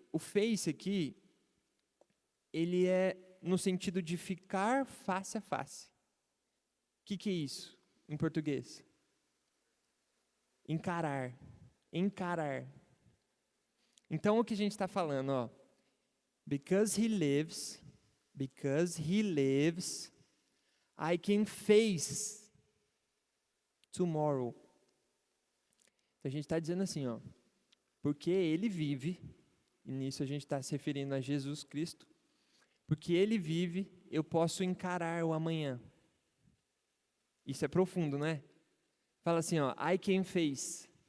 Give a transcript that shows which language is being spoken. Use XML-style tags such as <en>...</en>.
<pt>O face aqui, ele é no sentido de ficar face a face. O que é isso em português? Encarar. Encarar. Então, o que a gente está falando, ó.</pt> <en>Because he lives, I can face tomorrow.</en> <pt>Então, a gente está dizendo assim, ó. Porque ele vive, e nisso a gente está se referindo a Jesus Cristo, porque ele vive, eu posso encarar o amanhã. Isso é profundo, né? Fala assim, ó,</pt> <en>I can face.</en>